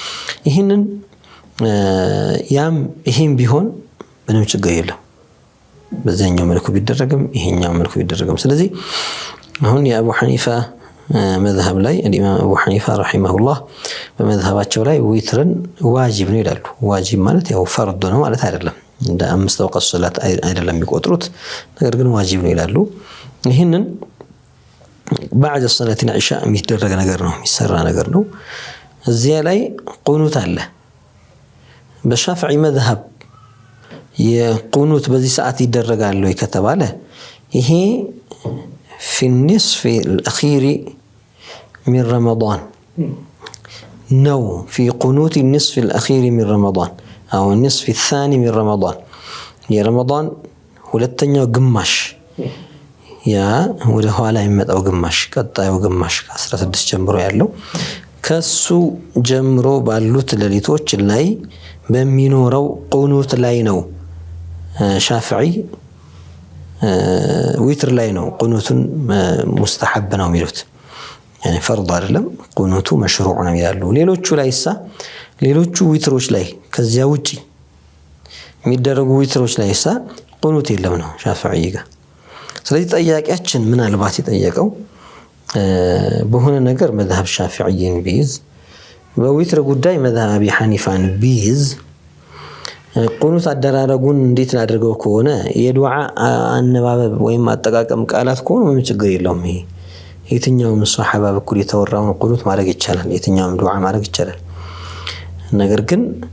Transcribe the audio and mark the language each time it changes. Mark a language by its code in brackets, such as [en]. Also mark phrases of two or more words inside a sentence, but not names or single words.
[am] ይሄም ቢሆን ምንም ችግር የለም። በዛኛው መልኩ ቢደረግም ይሄኛው መልኩ ቢደረግም። ስለዚህ አሁን የአቡ ሐኒፋ መዝሀብ ላይ ኢማም አቡ ሐኒፋ ረሂመሁላህ በመዝሀባቸው ላይ ዊትርን ዋጅብ ነው ይላሉ። ዋጅብ ማለት ያው ፈርድ ነው ማለት አይደለም፣ እንደ 5 ወቅት ሶላት አይደለም የሚቆጥሩት፣ ነገር ግን ዋጅብ ነው ይላሉ። ይሄንን [ar] بعد صلاة العشاء [am] የሚደረግ ነገር ነው፣ የሚሰራ ነገር ነው። እዚያ ላይ ቁኑት አለ። በሻፊዒ መዝሀብ የቁኑት በዚህ ሰዓት ይደረጋል ወይ ከተባለ ይሄ [ar] في النصف الأخير من رمضان في قنوت النصف الأخير من رمضان أو النصف الثاني من رمضان [am] የረመዳን ሁለተኛው ግማሽ ያ ወደ ኋላ የሚመጣው ግማሽ ቀጣዩ ግማሽ ከ16 ጀምሮ ያለው ከሱ ጀምሮ ባሉት ሌሊቶች ላይ በሚኖረው ቁኑት ላይ ነው ሻፊዒ ዊትር ላይ ነው ቁኑቱን ሙስተሐብ ነው የሚሉት [ar] يعني فرض [am] አይደለም ቁኑቱ መሽሩዕ ነው ይላሉ ሌሎቹ ላይሳ ሌሎቹ ዊትሮች ላይ ከዚያ ውጪ የሚደረጉ ዊትሮች ላይሳ ቁኑት የለም ነው ሻፊዒ ጋር ስለዚህ ጠያቂያችን ምናልባት የጠየቀው በሆነ ነገር መዝሐብ ሻፊዒን ቢይዝ በዊትር ጉዳይ መዝሐብ አቢ ሐኒፋን ቢይዝ ቁኑት አደራረጉን እንዴት ላድርገው ከሆነ የዱዓ አነባበብ ወይም አጠቃቀም ቃላት ከሆነ ምንም ችግር የለውም ይሄ የትኛውም ሱሐባ በኩል የተወራውን ቁኑት ማድረግ ይቻላል የትኛውም ዱዓ ማድረግ ይቻላል ነገር ግን